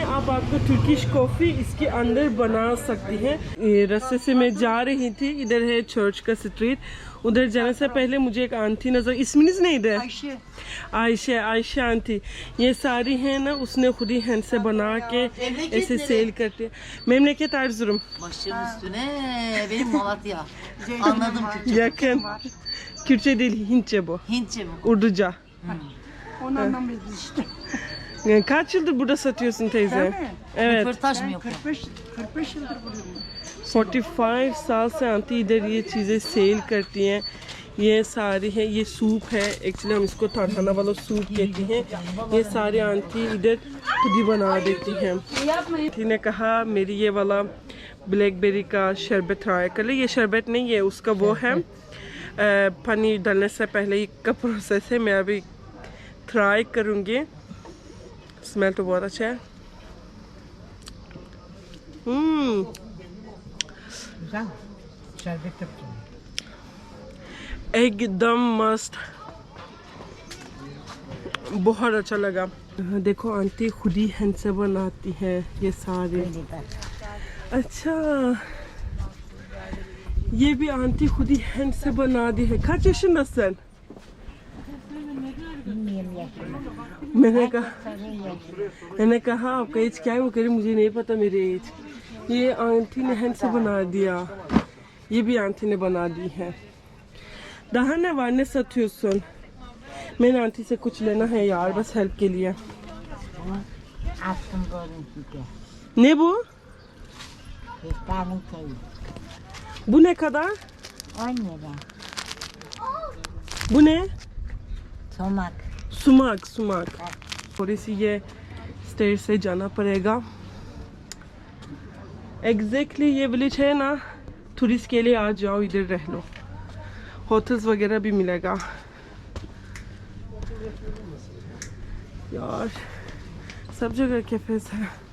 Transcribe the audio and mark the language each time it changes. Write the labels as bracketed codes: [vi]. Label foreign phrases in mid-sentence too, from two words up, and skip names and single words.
[hi] आप आपको तुर्किश कॉफ़ी इसके अंदर बना सकती हैं। रास्ते से मैं जा रही थी, इधर है चर्च का स्ट्रीट, उधर जाने से पहले मुझे एक आंटी नज़र, [tr] ismini neydi? [hi] आयशा आंटी, ये सारी है ना उसने खुद ही हैंड से बना के ऐसे सेल करती है। [tr] Memleket Erzurum. Başımın üstüne benim Malatya. Anladım Türkçe. Yakın. Kürtçe değil, Hintçe bu. Hintçe bu. Urduca. Onu anlamıyoruz işte. Yani kaç yıldır burada satıyorsun teyze? Değil mi? Evet. Röportaj mı yapıyor? 45 yıldır buradayım. [hi] 45 साल से आंटी इधर ये चीज़ें सेल करती हैं। ये सारी है, ये सूप है, एक्चुअली हम इसको थाना वाला सूप कहते हैं। ये सारी आंटी इधर खुद ही बना देती हैं। आंटी ने कहा मेरी ये वाला ब्लैकबेरी का शरबत ट्राई कर ले। ये शरबत नहीं है, उसका वो है पनीर डालने से पहले का प्रोसेस है। मैं अभी ट्राई करूँगी। स्मेल तो बहुत अच्छा है। [tr] Güzel. Şerbet yapacağım. [hi] एकदम मस्त, बहुत अच्छा लगा। देखो आंटी खुद ही हैंड से बनाती हैं ये सारे। अच्छा, ये भी आंटी खुद ही हैंड से बना दी है। [tr] kaç yaşındasın? [hi] मैंने कहा आपका एज क्या है? वो कह रही मुझे नहीं पता मेरे एज। ये आंटी ने हैंड से बना दिया, ये भी आंटी ने बना दी है। [tr] Daha ne var, ne satıyorsun? [hi] मैंने आंटी से कुछ लेना है यार, बस हेल्प के लिए। [tr] Aklım görüntüde. Ne bu? Kırklarının köyü. Bu ne kadar? 10 lira. Bu ne? Tomak. [hi] सुमाक। थोड़ी सी ये स्टेयर से जाना पड़ेगा। एग्जैक्टली ये विलेज है ना, टूरिस्ट के लिए आ जाओ, इधर रह लो, होटल्स वगैरह भी मिलेगा। यार सब जगह कैफेस है।